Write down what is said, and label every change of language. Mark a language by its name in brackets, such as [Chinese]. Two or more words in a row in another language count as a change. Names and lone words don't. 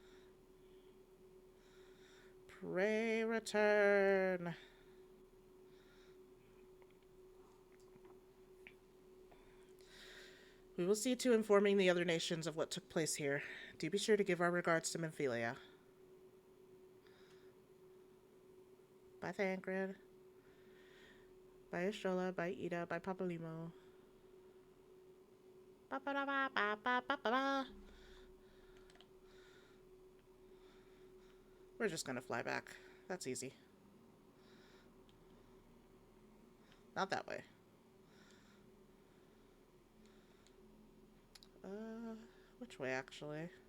[English] Pray return. We will see to informing the other nations of what took place here. Do be sure to give our regards to Minfilia. Bye, Thancred. Bye, Astrola. Bye, Ida. Bye, Papalimo. Ba-ba-da-ba-ba-ba-ba-ba. We're just gonna fly back. That's easy. Not that way. Which way, actually?